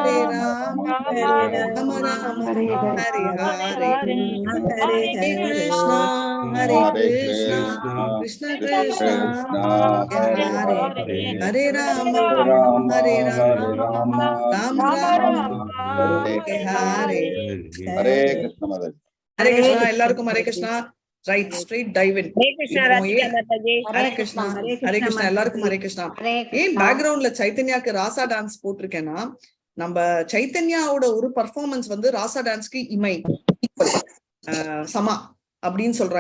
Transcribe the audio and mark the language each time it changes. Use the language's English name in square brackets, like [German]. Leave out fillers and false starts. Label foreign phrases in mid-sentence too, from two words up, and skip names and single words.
[Sanskrit] राम राम हरे हरे हरे कृष्णा हरे कृष्णा कृष्ण कृष्ण हरे राम हरे राम राम राम हरे हरे. [Hindi] हरे कृष्ण माताजी. हरे कृष्णा. [Tamil] எல்லாருக்கும் ஹரே கிருஷ்ணா. [English] right straight dive in. [Tamil] ஹரே கிருஷ்ணா ராதிகா மாதாஜி. ஹரே கிருஷ்ணா ஹரே கிருஷ்ணா. எல்லாருக்கும் ஹரே கிருஷ்ணா. ஏன் பேக்ரவுண்ட்ல சைத்தன்யாக்கு ராசா டான்ஸ் போட்டிருக்கேன்னா, நம்ம சைத்தன்யாவோட ஒரு பர்ஃபார்மன்ஸ் வந்து ராசா டான்ஸ்க்கு இமை சமா அப்படின்னு சொல்றாங்க.